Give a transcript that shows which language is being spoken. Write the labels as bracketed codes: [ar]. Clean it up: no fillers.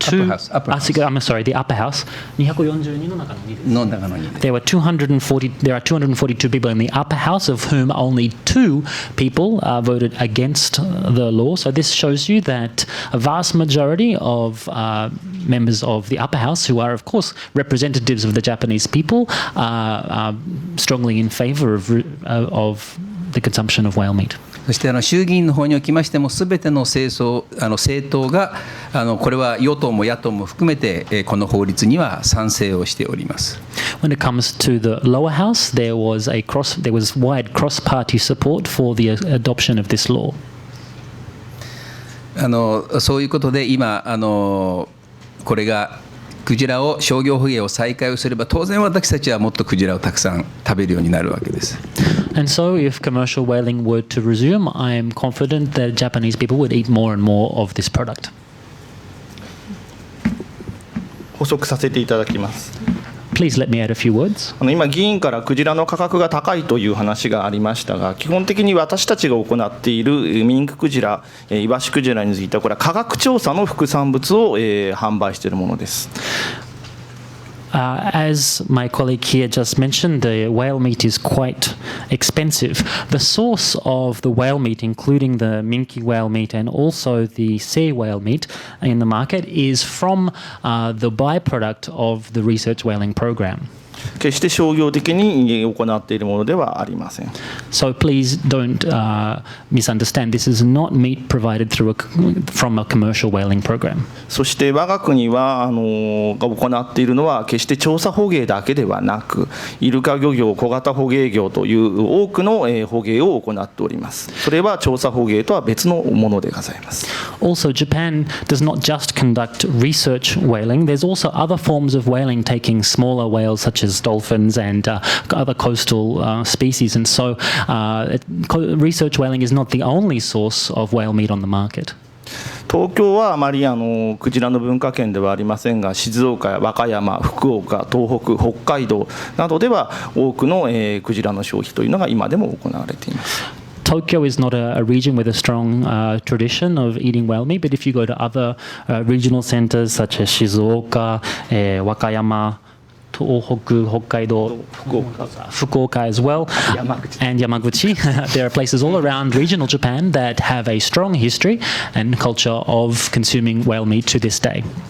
[en] I'm sorry, the upper house. [ja] 242の中の2. [en] There are 242 people in the upper house, of whom only 2 people voted against the law. So this shows you that a vast majority of members of the upper house, who are of course representatives of the Japanese people, are strongly in favor of the consumption of whale meat. [ja] そして衆議院の方におきましても、すべての政党がこれは与党も野党も含めてこの法律には賛成をしております。 [en] When it comes to the lower house, there was wide cross-party support for the adoption of this law. [ja] そういうことで今これがクジラを商業捕鯨を再開をすれば、当然私たちはもっとクジラをたくさん食べるようになるわけです。 [en] And so, if commercial whaling were to resume, I am confident that Japanese people would eat more and more of this product. [ja] 補足させていただきます。 [en] Please let me add a few words. [ja] 今議員からクジラの価格が高いという話がありましたが、基本的に私たちが行っているミンククジラ、イワシクジラについてはこれは科学調査の副産物を販売しているものです。 [en] As my colleague here just mentioned, the whale meat is quite expensive. The source of the whale meat, including the minke whale meat and also the sea whale meat in the market, is from the byproduct of the research whaling program. [ja] 決して商業的に行っているものではありません。 [en] So please don't misunderstand. This is not meat provided from a commercial whaling program. [ja] そして我が国は行っているのは決して調査捕鯨だけではなく、イルカ漁業、小型捕鯨業という多くの捕鯨を行っております。それは調査捕鯨とは別のものでございます。 [en] Also, Japan does not just conduct research whaling. There's also other forms of whaling, taking smaller whales such as dolphins and other coastal species. And so research whaling is not the only source of whale meat on the market. [ja] 東京はあまりクジラの文化圏ではありませんが、静岡や和歌山、福岡、東北、北海道などでは多くのクジラの消費というのが今でも行われています。 [en] Tokyo is not a region with a strong tradition of eating whale meat, but if you go to other regional centers such as Shizuoka, Wakayama, Tohoku, Hokkaido, Fukuoka as well, and Yamaguchi. There are places all around regional Japan that have a strong history and culture of consuming whale meat to this day.